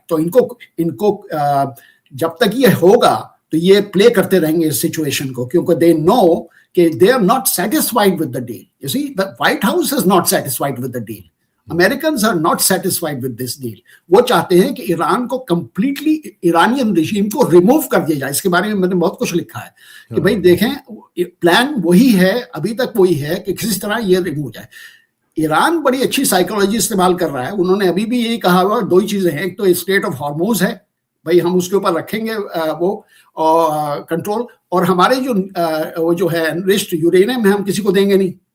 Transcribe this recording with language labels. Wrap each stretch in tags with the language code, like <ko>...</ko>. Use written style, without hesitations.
<ur>تو ان کو جب تک یہ ہوگا تو یہ پلے کرتے رہیں گے اس سچویشن کو, کیونکہ دے نو کہ</ur> <en>they are not satisfied with the deal. You see, the White House is not satisfied with the deal. Americans are not satisfied with this deal.</en> <ur>وہ چاہتے ہیں کہ ایران کو کمپلیٹلی ایرانین رژیم کو ریموو کر دیا جائے. اس کے بارے میں میں نے بہت کچھ لکھا ہے کہ بھائی دیکھیں, پلان وہی ہے, ابھی تک وہی ہے کہ کسی طرح یہ ریموو جائے. ایران بڑی اچھی سائیکولوجی استعمال کر رہا ہے. انہوں نے ابھی بھی یہی کہا ہوا, دو ہی چیزیں ہیں, ایک تو اسٹریٹ آف ہارموز ہے, بھائی ہم اس کے اوپر رکھیں گے وہ کنٹرول, اور ہمارے وہ جو ہے انرچڈ یورینیم ہے ہم کسی کو دیں گے نہیں.</ur>